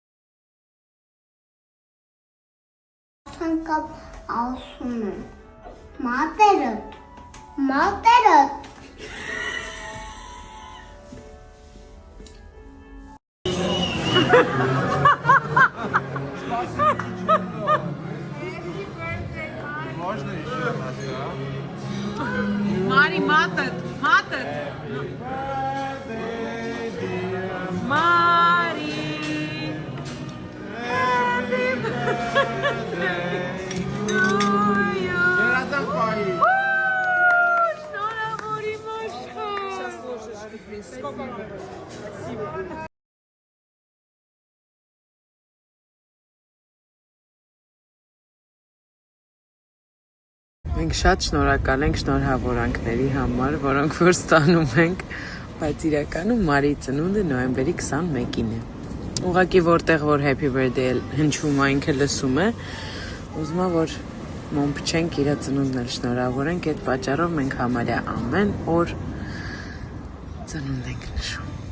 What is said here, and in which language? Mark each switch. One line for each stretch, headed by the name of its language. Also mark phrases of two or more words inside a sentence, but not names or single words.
Armenian: Անկապ ասում եմ, Մատերդ։ Մատերդ։
Russian: Можно еще раз, да? Mari, mata-te, mata-te. Mari.
English: Happy birthday to you.
Russian: Шнура, Мори, Машка. Сейчас ложишь.
Armenian: Մենք շատ շնորհակալ ենք շնորհավորանքների համար, որոնք որ ստանում ենք, բայց իրականում Մարիի ծնունդը նոյեմբերի 21-ին է։ Ուղղակի որտեղ որ
English: happy birthday
Armenian: հնչում է, ինքը լսում է, ուզում է որ մոմփ չենք իր ծնունդն էլ շնորհավորենք, այդ պատճառով մենք համարյա ամեն օր ծնունդ ենք նշում։